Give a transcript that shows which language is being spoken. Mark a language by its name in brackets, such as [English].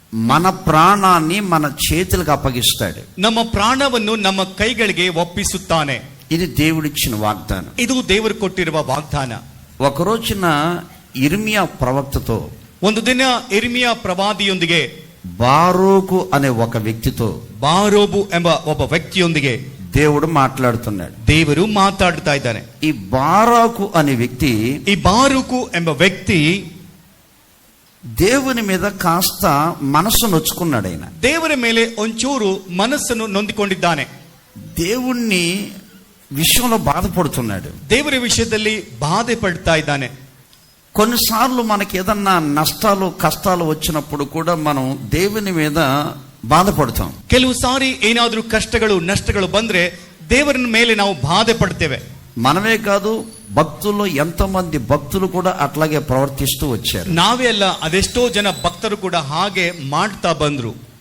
[Telugu] మన ప్రాణాన్ని మన చేతులకు అప్పగిస్తాడు. [Kannada] ನಮ್ಮ ಪ್ರಾಣವನ್ನು ನಮ್ಮ ಕೈಗಳಿಗೆ ಒಪ್ಪಿಸುತ್ತಾನೆ. [Telugu] ఇది దేవుడిచ్చిన వాగ్దానం. [Kannada] ಇದು ದೇವರು ಕೊಟ್ಟಿರುವ ವಾಗ್ದಾನ. [Telugu] ఒక రోజున ఇర్మియా ప్రవక్తతో, [Kannada] ಒಂದು ದಿನ ಇರ್ಮಿಯಾ ಪ್ರವಾದಿಯೊಂದಿಗೆ, [Telugu] బారూకు అనే ఒక వ్యక్తితో, [Kannada] ಬಾರೋಬು ಎಂಬ ಒಬ್ಬ ವ್ಯಕ್ತಿಯೊಂದಿಗೆ [Telugu] దేవుడు మాట్లాడుతున్నాడు. [Kannada] ದೇವರು ಮಾತಾಡ್ತಾ ಇದ್ದಾನೆ. [Telugu] ఈ బారాకు అనే వ్యక్తి, [Kannada] ಈ ಬಾರೂಕು ಎಂಬ ವ್ಯಕ್ತಿ [Telugu] దేవుని మీద కాస్త మనసు నొచ్చుకున్నాడు. ఆయన [Kannada] ದೇವರ ಮೇಲೆ ಒಂಚೂರು ಮನಸ್ಸನ್ನು ನೊಂದಿಕೊಂಡಿದ್ದಾನೆ. [Telugu] దేవుణ్ణి విషయంలో బాధపడుతున్నాడు. [Kannada] ದೇವರ ವಿಷಯದಲ್ಲಿ ಬಾಧೆ ಪಡ್ತಾ ಇದ್ದಾನೆ. [Telugu] కొన్నిసార్లు మనకి ఏదన్నా నష్టాలు కష్టాలు వచ్చినప్పుడు కూడా మనం దేవుని మీద బాధపడతాం. [Kannada] ಕೆಲವು ಸಾರಿ ಏನಾದ್ರೂ ಕಷ್ಟಗಳು ನಷ್ಟಗಳು ಬಂದ್ರೆ ದೇವರ ಮೇಲೆ ನಾವು ಬಾಧೆ ಪಡ್ತೇವೆ. [Telugu] మనమే కాదు, భక్తుల్లో ఎంతమంది భక్తులు కూడా అట్లాగే ప్రవర్తిస్తూ వచ్చారు. [Kannada] ನಾವೇ ಅಲ್ಲ, ಅದೆಷ್ಟೋ ಜನ ಭಕ್ತರು ಕೂಡ ಹಾಗೆ ಮಾಡ್ತಾ ಬಂದ್ರು.